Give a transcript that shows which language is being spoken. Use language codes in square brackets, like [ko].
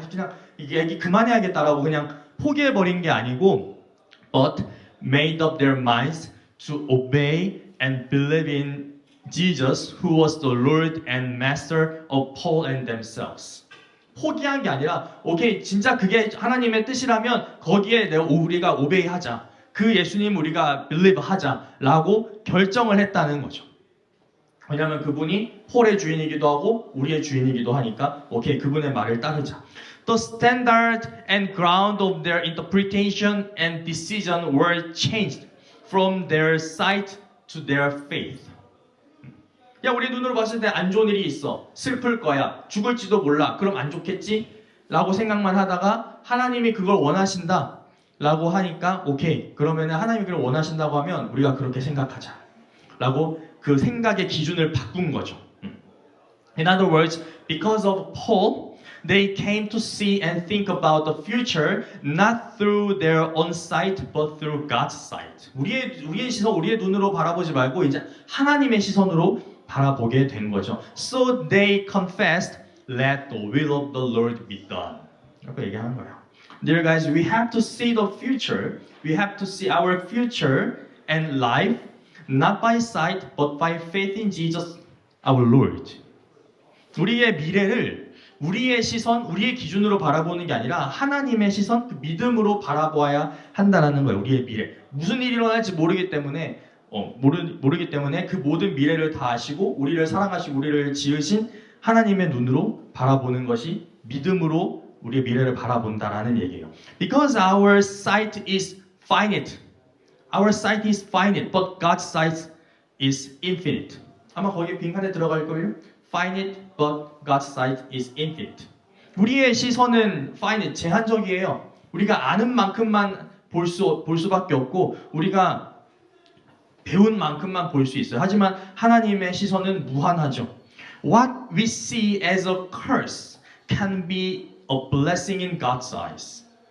[ko] 그냥 얘기 그만해야겠다라고 그냥 포기해버린 게 아니고 [en] but made up their minds to obey and believe in Jesus who was the Lord and Master of Paul and themselves. [ko] 포기한 게 아니라 오케이 진짜 그게 하나님의 뜻이라면 거기에 우리가 오베이하자. 그 예수님 우리가 believe 하자라고 결정을 했다는 거죠. 왜냐하면 그분이 폴의 주인이기도 하고 우리의 주인이기도 하니까 오케이 그분의 말을 따르자. [en] The standard and ground of their interpretation and decision were changed from their sight to their faith. [ko] 야 우리 눈으로 봤을 때 안 좋은 일이 있어. 슬플 거야. 죽을지도 몰라. 그럼 안 좋겠지? 라고 생각만 하다가 하나님이 그걸 원하신다. 라고 하니까 오케이. 그러면 하나님이 그걸 원하신다고 하면 우리가 그렇게 생각하자. 라고 그 생각의 기준을 바꾼 거죠. [en] In other words, because of Paul, they came to see and think about the future not through their own sight, but through God's sight. [ko] 우리의 시선, 우리의 눈으로 바라보지 말고 이제 하나님의 시선으로 바라보게 된 거죠. [en] So they confessed, "Let the will of the Lord be done." [ko] 이렇게 얘기하는 거예요. [en] Dear guys, we have to see the future. We have to see our future and life not by sight, but by faith in Jesus, our Lord. [ko] 우리의 미래를 우리의 시선, 우리의 기준으로 바라보는 게 아니라 하나님의 시선, 그 믿음으로 바라보아야 한다는 거예요. 우리의 미래. 무슨 일이 일어날지 모르기 때문에 모르기 때문에 그 모든 미래를 다 아시고 우리를 사랑하시고 우리를 지으신 하나님의 눈으로 바라보는 것이 믿음으로 우리의 미래를 바라본다라는 얘기예요. [en] Because our sight is finite. Our sight is finite, but God's sight is infinite. [ko] 아마 거기 빈칸에 들어갈 거예요. [en] Finite, but God's sight is infinite. [ko] 우리의 시선은 finite, 제한적이에요. 우리가 아는 만큼만 볼 수밖에 없고 우리가 배운 만큼만 볼 수 있어요. 하지만 하나님의 시선은 무한하죠. [en] What we see as a curse can be a blessing in God's eyes.